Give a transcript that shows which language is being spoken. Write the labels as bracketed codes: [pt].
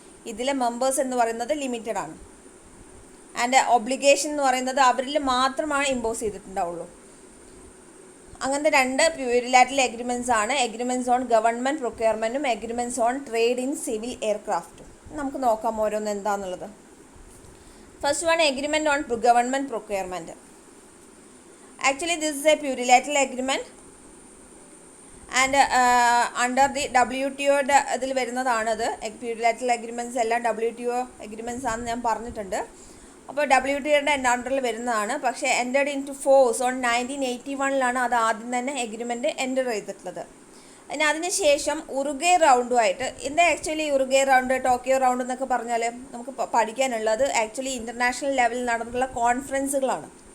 [ml] ഇതിലെ മെമ്പേഴ്സ് എന്ന് പറയുന്നത് ലിമിറ്റഡ് ആണ്. ആൻഡ് ഒബ്ലിഗേഷൻ എന്ന് പറയുന്നത് അവരിൽ മാത്രമാണ് ഇമ്പോസ് ചെയ്തിട്ടുണ്ടാവുള്ളൂ. അങ്ങനത്തെ രണ്ട് പ്യൂരിലാറ്ററൽ എഗ്രിമെൻറ്റ്സ് ആണ് agreements on government പ്രൊക്യൂർമെൻറ്റും agreements on trade in civil എയർക്രാഫ്റ്റും. നമുക്ക് നോക്കാം ഓരോന്ന് എന്താണെന്നുള്ളത്. [en] First one, agreement on government procurement. Actually this is a plurilateral agreement and under the WTO [ml] ഇതിൽ വരുന്നതാണത്. പ്യൂരിലാറ്ററൽ അഗ്രിമെൻറ്റ്സ് എല്ലാം WTO അഗ്രിമെൻറ്റ്സ് ആണെന്ന് ഞാൻ പറഞ്ഞിട്ടുണ്ട്. അപ്പോൾ WTOയുടെ അണ്ടറിൽ വരുന്നതാണ്. പക്ഷേ [en] entered into force on 1981 [ml] അത് ആദ്യം തന്നെ എഗ്രിമെൻറ്റ് എൻറ്റർ ചെയ്തിട്ടുള്ളത്. അതിനുശേഷം ഉറുഗ്വേ റൗണ്ടുമായിട്ട്, എന്താ actually Uruguay round, Tokyo round എന്നൊക്കെ പറഞ്ഞാൽ നമുക്ക് പഠിക്കാനുള്ളത് ആക്ച്വലി ഇൻ്റർനാഷണൽ ലെവലിൽ നടന്നിട്ടുള്ള കോൺഫറൻസുകളാണ്.